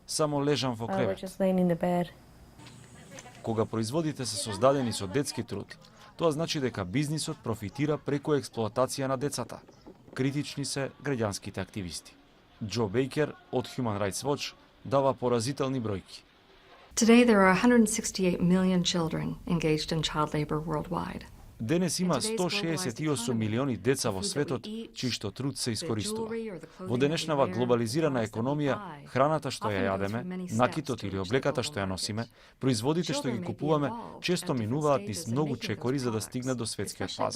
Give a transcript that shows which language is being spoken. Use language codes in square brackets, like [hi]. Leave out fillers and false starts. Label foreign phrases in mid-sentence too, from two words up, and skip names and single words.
[mk] Само лежам во кревет. Кога производите се создадени со детски труд, тоа значи дека бизнисот профитира преку експлоатација на децата. Критични се граѓанските активисти. Џо Бейкер од Human Rights Watch дава поразителни бројки. [en] Today there are 168 million children engaged in child labor worldwide. [mk] Денес има 168 милиони деца во светот чиј што труд се искористува. Во денешнава глобализирана економија, храната што ја јадеме, накитот или облеката што ја носиме, производите што ги купуваме, често минуваат низ многу чекори за да стигнат до светскиот пазар.